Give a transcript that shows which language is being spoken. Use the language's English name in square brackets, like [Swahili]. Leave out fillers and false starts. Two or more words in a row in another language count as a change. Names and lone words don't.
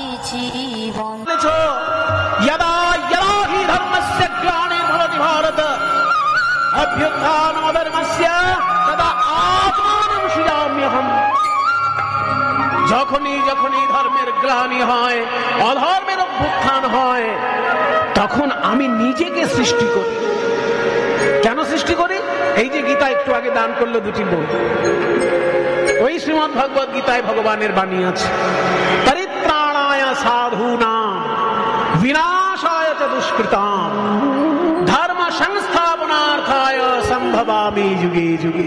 [Bangla] জীবন। [Sanskrit] यदा यदा हि धर्मस्य ग्लानिर्भवति भारत अभ्युत्थानमधर्मस्य तदा आत्मानं सृजाम्यहम्। [Bangla] যখনই যখনই ধর্মের গ্লানি হয়, অধর্মের অভ্যুত্থান হয়, তখন আমি নিজেকে সৃষ্টি করি। কেন সৃষ্টি করি? এই যে গীতা একটু আগে দান করলো দুটি বই, ওই শ্রীমদ্ ভগবদ গীতায় ভগবানের বাণী আছে, [Sanskrit] পরিত্রাণায় সাধূনাম বিনাশায় চ দুষ্কৃতাম ধর্ম সংস্থাপনার্থায় সম্ভবামি যুগে যুগে।